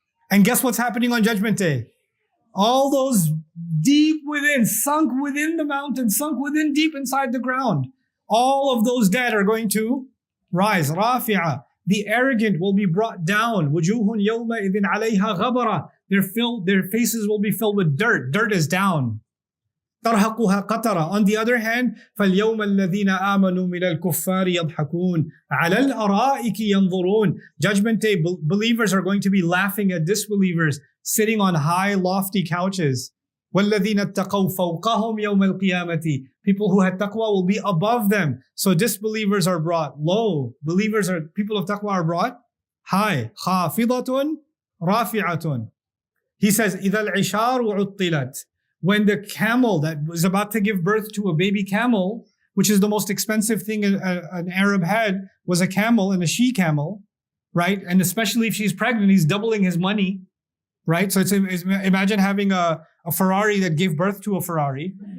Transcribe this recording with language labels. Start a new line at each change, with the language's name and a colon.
English: And guess what's happening on Judgment Day? All those deep within, sunk within the mountain, sunk within deep inside the ground. All of those dead are going to rise. Rafi'a. The arrogant will be brought down.
Arabic: وُجُوهٌ يَوْمَئِذٍ عَلَيْهَا غَبَرَةٌ.
English: Their faces will be filled with dirt. Dirt is down.
Arabic: ترهقها قترة.
English: On the other hand,
Arabic: فَالْيَوْمَ الَّذِينَ آمَنُوا مِنَ الْكُفَّارِ يَضْحَكُونَ عَلَى الْأَرَائِكِ يَنْظُرُونَ.
English: Judgment Day, believers are going to be laughing at disbelievers sitting on high, lofty couches.
Arabic: وَالَّذِينَ اتَّقَوْا فَوْقَهُمْ يَوْمَ الْقِيَامَةِ.
English: People who had taqwa will be above them. So disbelievers are brought low. People of taqwa are brought high.
Arabic: خَافِضَةٌ رَافِعَةٌ.
English: He says,
Arabic: إِذَا الْعِشَارُ عُطِّلَتْ.
English: When the camel that was about to give birth to a baby camel, which is the most expensive thing an Arab had, was a camel and a she-camel, right? And especially if she's pregnant, he's doubling his money, right? So imagine having a Ferrari that gave birth to a Ferrari.